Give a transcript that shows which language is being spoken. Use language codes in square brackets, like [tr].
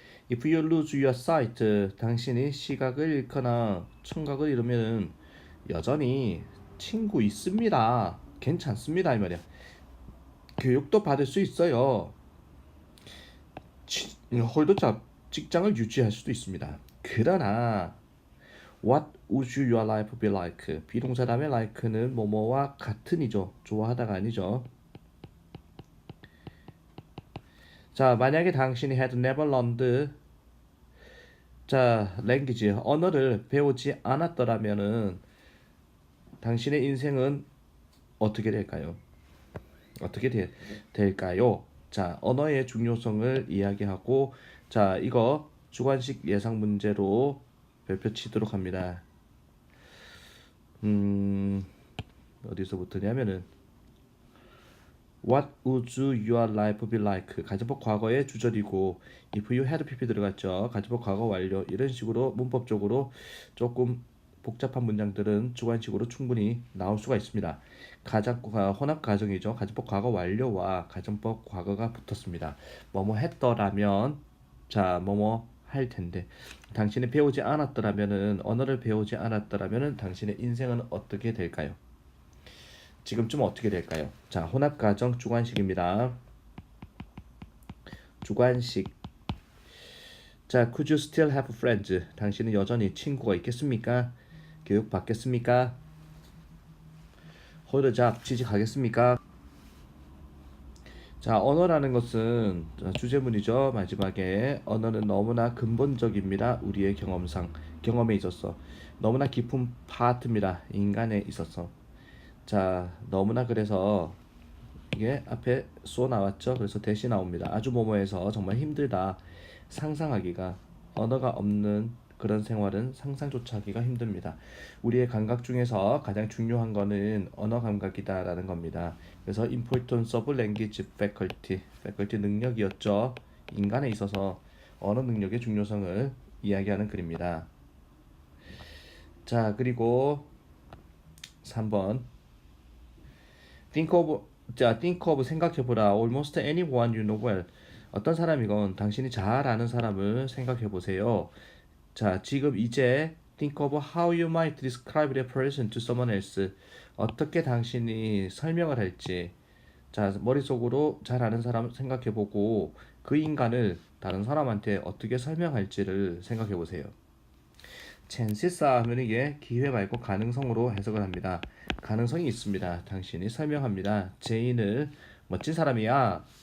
[en] If you lose your sight, [ko] 당신이 시각을 잃거나 청각을 잃으면 여전히 친구 있습니다. 괜찮습니다. 이 말이야. 교육도 받을 수 있어요. 홀더잡 직장을 유지할 수도 있습니다. 그러나 [en] What would your life be like? [ko] 비동사 다음에 like는 뭐뭐와 같은이죠. 좋아하다가 아니죠. 자, 만약에 당신이 [en] had never learned [ko] 자, language, 언어를 배우지 않았더라면은 당신의 인생은 어떻게 될까요? 어떻게 될까요? 자, 언어의 중요성을 이야기하고 자, 이거 주관식 예상 문제로 별표 치도록 합니다. 어디서부터냐면은 [en] What would your life be like? [ko] 가정법 과거의 주절이고 [en] if you had pp [ko] 들어갔죠. 가정법 과거 완료 이런 식으로 문법적으로 조금 복잡한 문장들은 주관식으로 충분히 나올 수가 있습니다. 혼합 가정이죠. 가정법 과거 완료와 가정법 과거가 붙었습니다. 뭐뭐 했더라면 자 뭐뭐 할 텐데 당신이 배우지 않았더라면은 언어를 배우지 않았더라면은 당신의 인생은 어떻게 될까요? 지금쯤 어떻게 될까요? 자, 혼합가정 주관식입니다. 주관식. [en] 자, could you still have friends? [ko] 당신은 여전히 친구가 있겠습니까? 교육 받겠습니까? [en] hold a job [ko] 취직하겠습니까? 자, 언어라는 것은 주제문이죠. 마지막에 언어는 너무나 근본적입니다. 우리의 경험에 있어서 너무나 깊은 파트입니다. 인간에 있어서. 자, 너무나 그래서 이게 앞에 쏘 나왔죠. 그래서 대시 나옵니다. 아주 뭐뭐해서 정말 힘들다. 상상하기가 언어가 없는 그런 생활은 상상조차 하기가 힘듭니다. 우리의 감각 중에서 가장 중요한 거는 언어 감각이다라는 겁니다. 그래서 [en] importance of language faculty [ko] 능력이었죠. 인간에 있어서 언어 능력의 중요성을 이야기하는 글입니다. 자, 그리고 3번 [en] think of [ko] 생각해보라. [en] Almost anyone you know well. [ko] 어떤 사람이건 당신이 잘 아는 사람을 생각해보세요. 자, 지금 이제 [en] think of how you might describe that person to someone else. [ko] 어떻게 당신이 설명을 할지. 자, 머릿속으로 잘 아는 사람 생각해보고 그 인간을 다른 사람한테 어떻게 설명할지를 생각해보세요. chances 하면 이게 기회 말고 가능성으로 해석을 합니다. 가능성이 있습니다. 당신이 설명합니다. 제인을 멋진 사람이야.